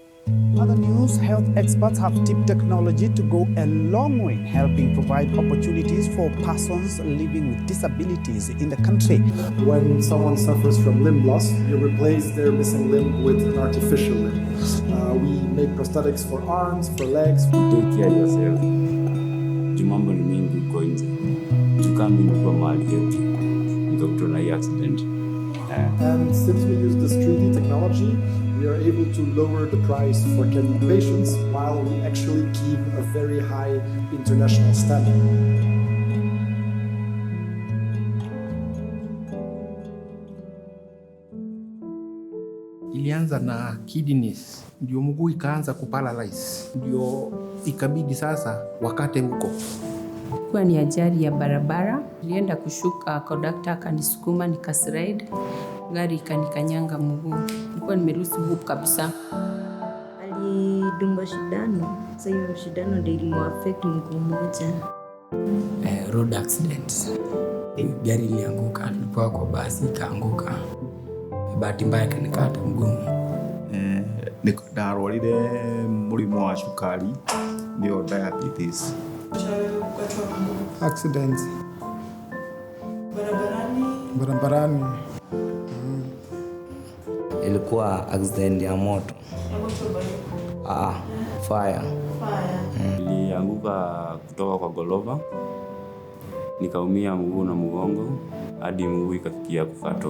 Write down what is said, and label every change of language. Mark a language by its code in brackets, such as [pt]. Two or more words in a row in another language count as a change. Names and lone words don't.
[en] Other news, health experts have tipped technology to go a long way in helping provide opportunities for persons living with disabilities in the country. When someone suffers from limb loss, you replace their missing limb with an artificial limb. We make prosthetics for arms, for legs. Take care yourself. [sw] Mambo ni mingi uko nje. Tukambi ni kwa mahali yetu. Nikakutana hii accident. [en] And since we use this 3D technology, we are able to lower the price for Kenyan patients while we actually keep a very high international standard. [sw] Ilianza na kidneys, ndio mguu ikaanza kuparalyze, ndio ikabidi sasa wakate huko. Kwa ni ajali ya barabara, nilienda kushuka, conductor akanisukuma nikaslide, gari ikanikanyanga mguu. Nilikuwa nimeruhusu hope kabisa. Alidungwa shindano, sasa hiyo shindano ndio ilimuaffect mguu mmoja. [en] Road accident. [sw] Gari ilianguka, nilikuwa kwa basi ikaanguka. Bahati mbaya kanikata mguu. [ki] Niko ndarwarire murimu wa cukari, ndio diabetes. [en] Accidents. [sw] Barabarani. Ilikuwa accident ya moto. [en] Fire. [sw] Nilianguka kutoka kwa gorofa. Nikaumia mguu na mgongo hadi mguu ikafikia kukatwa.